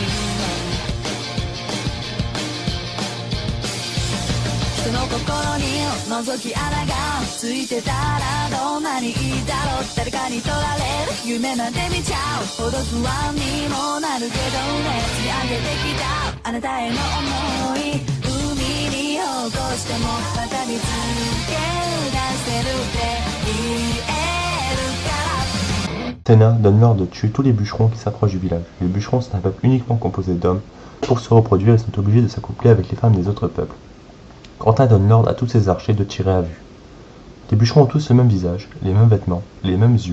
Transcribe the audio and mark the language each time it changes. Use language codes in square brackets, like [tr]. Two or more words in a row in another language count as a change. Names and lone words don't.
[ja] 人の心に覗き穴がついてたらどんなにいいだろう誰かに取られる夢なんて見ちゃうほど不安にもなるけどね積み上げてきたあなたへの想い海に起こしてもまた見つけ出せるって言えるから [fr] Senna donne l'ordre de tuer tous les bûcherons qui s'approchent du village. Les bûcherons sont un peuple uniquement composé d'hommes. Pour se reproduire, ils sont obligés de s'accoupler avec les femmes des autres peuples. Quentin donne l'ordre à tous ses archers de tirer à vue. Les bûcherons ont tous le même visage, les mêmes vêtements, les mêmes yeux.